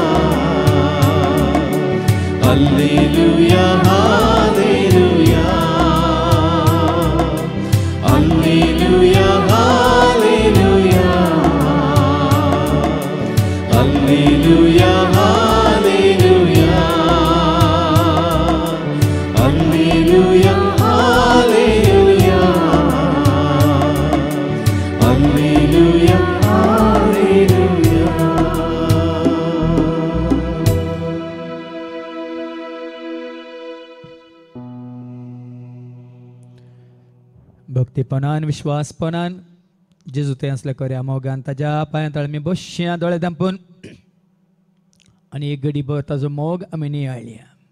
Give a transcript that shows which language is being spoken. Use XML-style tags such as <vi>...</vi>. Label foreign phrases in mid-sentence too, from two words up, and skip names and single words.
<kn>ಹಲ್ಲೆಲೂಯಾ ಹಲ್ಲೆಲೂಯಾ ಹಲ್ಲೆಲೂಯಾ ಹಲ್ಲೆಲೂಯಾ ಹಲ್ಲೆಲೂಯಾ ಹಲ್ಲೆಲೂಯಾ ಹಲ್ಲೆಲೂಯಾ ಹಲ್ಲೆಲೂಯಾ ಹಲ್ಲೆಲೂಯಾ ಹಲ್ಲೆಲೂಯಾ.</kn> <kok>भक्तीपणान विश्वासपणान जेजू ते असले करया मोगान ताज्या पांया तळ आमी बश्या दोळे धांपून आनी एक घडीभर ताजो मोग आमी नियाळया.</kok>